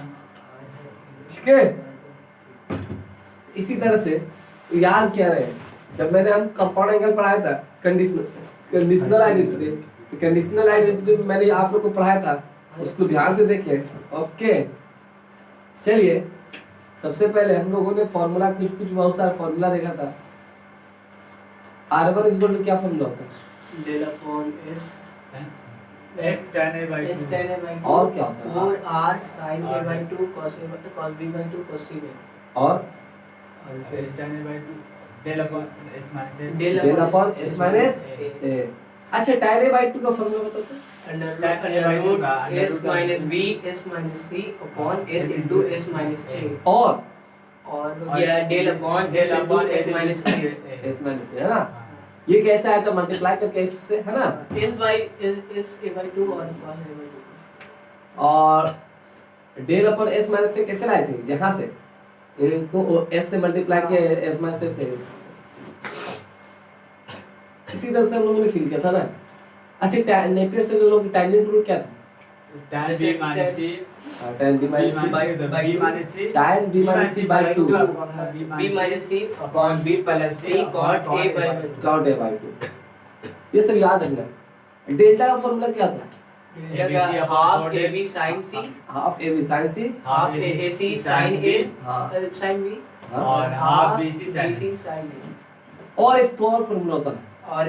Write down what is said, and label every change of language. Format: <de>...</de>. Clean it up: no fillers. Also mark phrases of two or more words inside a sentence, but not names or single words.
<hi>ठीक है, इसी तरह से याद क्या रहे, जब मैंने हम</hi> <en>compound angle</en> <hi>पढ़ाया था</hi> <en>conditional identity,</en> <hi>तो</hi> <en>conditional identity</en> <hi>मैंने आप लोग को पढ़ाया था, उसको ध्यान से देखें। ओके, चलिए सबसे पहले हम लोगों ने फॉर्मूला कुछ बहुत सारा फॉर्मूला देखा था।</hi> <en>R1 is equal to</en> <hi>क्या फॉर्मूला होता है?</hi> <en>del upon s x tan a by 2</en> <hi>और क्या होता है?</hi> <en>4r sin a by 2 cos b by 2 cos c by 2</en> <hi>और</hi> <en>x tan a by 2 del upon s minus a del upon s minus a. अच्छा, tan a by 2</en> <hi>का फॉर्मूला बताओ तो।</hi> <en>under root s minus b s minus c upon s into s minus a</en> <hi>और ये</hi> <en>del upon s into s minus a</en> <hi>है ना। ये कैसा है तो मल्टीप्लाई करके इससे, है ना।</hi> <en>s by s a by 2 और cos a by 2</en> <hi>और</hi> <en>del upon s minus</en> <hi>से कैसे लाए थे? यहाँ से इनको s से मल्टीप्लाई किया,</hi> <en>s minus</en> <hi>से। इसी तरह से हम लोगों ने फिल किया था ना। अच्छा, नेपियर से लोगों की</hi> <en>tangent rule</en> <hi>क्या था?</hi> <en>tan b minus c tan b minus c tan b minus c by 2 b minus c upon b plus c cot a by 2 cot a by 2।</en> <hi>ये सब याद रखना। डेल्टा का फॉर्मूला क्या था?</hi> <en>half ab sin c half ab sin c half ac sin a sin b और half bc bc sin sin a</en> <hi>और एक तो और फॉर्मूला होता है और</hi>